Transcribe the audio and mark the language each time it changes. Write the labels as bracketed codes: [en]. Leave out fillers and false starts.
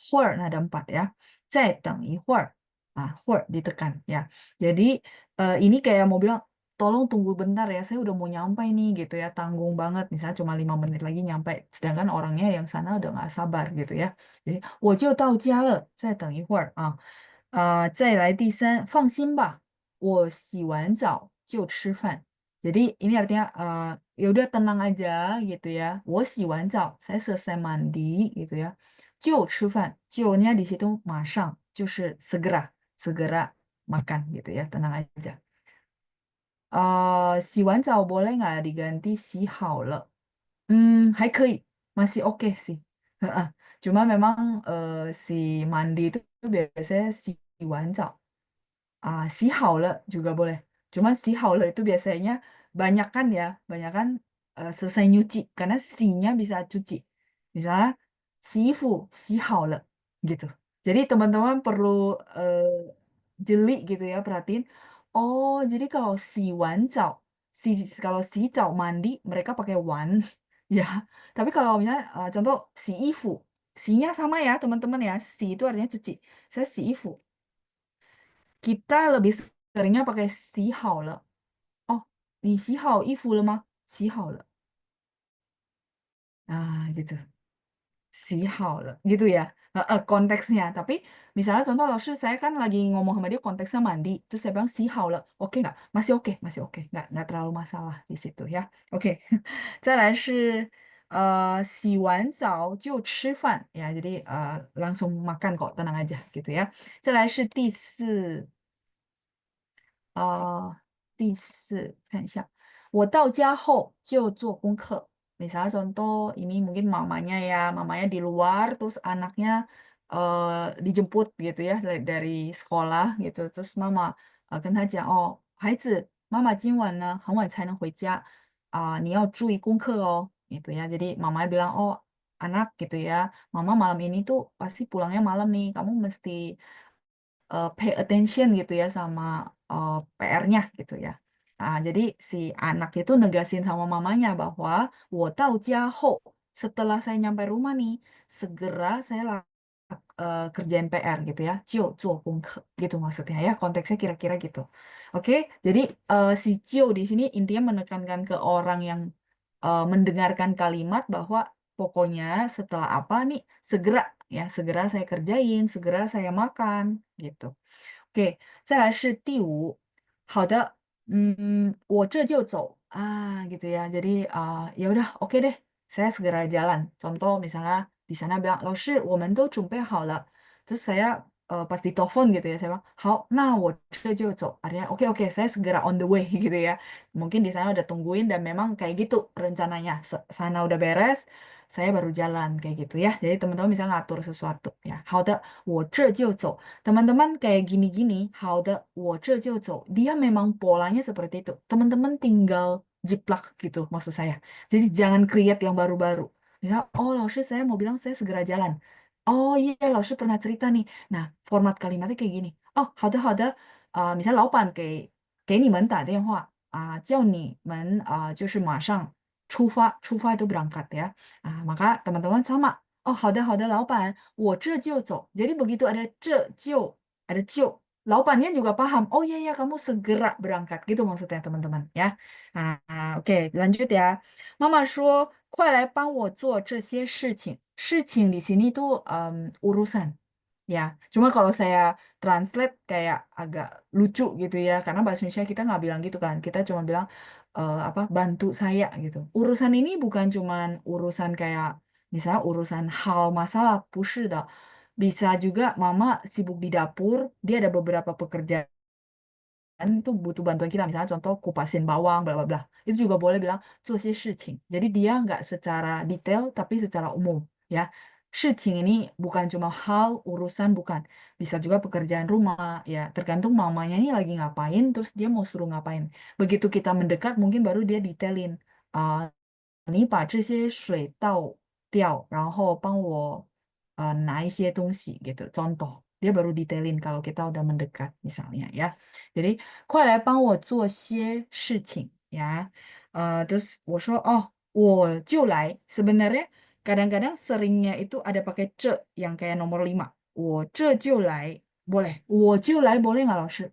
[zh] 会儿 [id] nada 4 ya. [zh] 再等一会儿. [id] Ah, 会儿 ditekan ya. Jadi ini kayak mau bilang tolong tunggu bentar ya. Saya udah mau nyampe nih gitu ya. Tanggung banget. Misalnya cuma 5 menit lagi nyampe. Sedangkan orangnya yang sana udah nggak sabar gitu ya. Jadi [zh] 我就到家了.再等一会儿 啊. 再来第三，放心吧，我洗完澡就吃饭. [id] Jadi ini artinya ya udah tenang aja gitu ya. [zh] 我洗完澡, [id] saya selesai mandi gitu ya. [zh] 就吃饭, [id] 就nya di situ [zh] 马上, 就是 [id] segera, segera makan gitu ya, tenang aja. [zh] 洗完澡 [id] boleh nggak diganti [zh] 洗好了? [id] Hai kei, masih oke sih. Heeh. Cuma memang si mandi itu biasanya [zh] 洗完澡. 洗好了 [id] juga boleh. Cuma [zh] 洗好了 [id] itu biasanya banyak kan ya, banyak kan selesai nyuci karena si-nya bisa cuci. Misalnya [zh] 洗衣服洗好了 [id] gitu. Jadi teman-teman perlu jeli gitu ya, perhatiin. Oh, jadi kalau [zh] 洗完澡, [id] kalau [zh] 洗澡 [id] mandi mereka pakai 完 ya. Tapi kalau misalnya contoh [zh] 洗衣服, [id] si-nya sama ya teman-teman ya. Si itu artinya cuci. Saya 洗衣服. Kita lebih seringnya pakai [zh] 洗好了. Oh, 你洗好衣服了吗?洗好了. [id] Gitu. [zh] 洗好了. [id] Gitu ya. Konteksnya. Tapi misalnya contoh laoshi saya kan lagi ngomong sama dia konteksnya mandi. Terus saya bilang [zh] 洗好了. [id] Oke nggak? Masih oke. Masih oke. Nggak terlalu masalah di situ ya. [zh] Oke. 再来是洗完澡就吃饭. [id] Ya, jadi langsung makan kok. Tenang aja gitu ya. [zh] 再来是第四. 第四，看一下，我到家后就做功课. [id] Misalnya contoh ini mungkin mamanya ya, mamanya di luar, terus anaknya dijemput gitu ya dari sekolah gitu. Terus mama [zh] 跟他讲哦，孩子，妈妈今晚呢很晚才能回家你要注意功课哦, [id] gitu ya. Jadi mamanya bilang oh anak gitu ya, mama malam ini tuh pasti pulangnya malam nih, kamu mesti [en] pay attention [id] gitu ya sama PR-nya gitu ya. Jadi si anak itu negasin sama mamanya bahwa [zh] 我到家后, [id] setelah saya nyampe rumah nih, segera saya kerjain PR gitu ya. [zh] 就做功课 [id] gitu maksudnya ya. Konteksnya kira-kira gitu. Oke, jadi si 就 di sini intinya menekankan ke orang yang mendengarkan kalimat bahwa pokoknya setelah apa nih segera ya, segera saya kerjain, segera saya makan gitu. [zh] Oke, 再来是第五。好的，我这就走 [id] gitu ya. Jadi ya udah oke deh, saya segera jalan. Contoh misalnya di sana bilang, [zh] 老师，我们都准备好了. [id] Terus saya pas ditelepon gitu ya, saya bilang, [zh] 好，那我这就走. [id] Artinya oke oke, saya segera [en] on the way [id] gitu ya. Mungkin di sana udah tungguin dan memang kayak gitu rencananya. Sana udah beres, saya baru jalan kayak gitu ya. Jadi teman-teman bisa ngatur sesuatu ya. [zh] 好的，我这就走. [id] Teman-teman kayak gini-gini, [zh] 好的，我这就走. [id] Dia memang polanya seperti itu. Teman-teman tinggal jiplak gitu maksud saya. Jadi jangan create yang baru-baru. Misal, oh 老师 saya mau bilang saya segera jalan. Oh iya, 老师 pernah cerita nih. Nah, format kalimatnya kayak gini. Oh, [zh] 好的好的. Misal 老板给你们打电话叫你们就是马上出发. [id] 出发 itu berangkat ya. Maka teman-teman sama. [zh] Oh, 好的好的, 老板, 我这就走. [id] Jadi begitu ada 这就, ada 就, 老板nya juga paham. Oh iya ya, kamu segera berangkat. Gitu maksudnya teman-teman ya. Oke, lanjut ya. [zh] Mama 说, 快来帮我做这些事情. [id] 事情 di sini tuh urusan. Ya, cuma kalau saya translate kayak agak lucu gitu ya, karena bahasa Indonesia kita nggak bilang gitu kan, kita cuma bilang apa bantu saya gitu. Urusan ini bukan cuman urusan kayak misalnya urusan hal masalah, [zh] 不是的. [id] Bisa juga mama sibuk di dapur, dia ada beberapa pekerjaan itu butuh bantuan kita, misalnya contoh kupasin bawang, bla bla bla. Itu juga boleh bilang [zh] 做些事情. [id] Jadi dia nggak secara detail, tapi secara umum, ya. 事情 ini bukan cuma hal, urusan, bukan. Bisa juga pekerjaan rumah, ya. Tergantung mamanya ini lagi ngapain, terus dia mau suruh ngapain. Begitu kita mendekat, mungkin baru dia detailin. [zh] uh, 你把这些水倒掉，然后帮我拿一些东西 [id] gitu. Contoh, dia baru detailin kalau kita udah mendekat misalnya ya. Jadi [zh] 快来帮我做些事情 [id] ya. Terus [zh] 我说 [id] oh [zh] 我就来. [id] Sebenarnya kadang-kadang seringnya itu ada pakai 这 yang kayak nomor 5. [zh] 我这就来 [id] boleh. [zh] 我就来 [id] boleh nggak [zh] 老师?